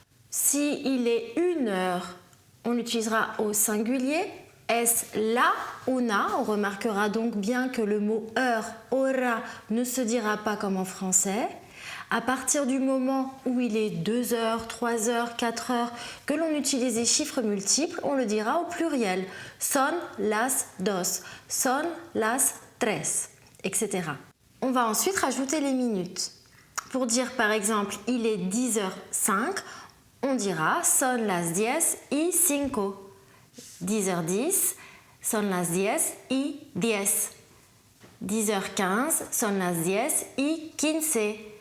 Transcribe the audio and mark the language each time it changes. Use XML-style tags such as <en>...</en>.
<fr>Si il est 1 heure, on l'utilisera au singulier.</fr> <es>Es la una,</es> <fr>on remarquera donc bien que le mot heure, hora, ne se dira pas comme en français. À partir du moment où il est 2 heures, 3 heures, 4 heures, que l'on utilise des chiffres multiples, on le dira au pluriel.</fr> <es>Son las dos, son las tres, etc.</es> <fr>On va ensuite rajouter les minutes. Pour dire par exemple il est 10h05, on dira</fr> <es>son las 10:05. 10h10, son las 10:10. 10h15, son las 10:15.</es>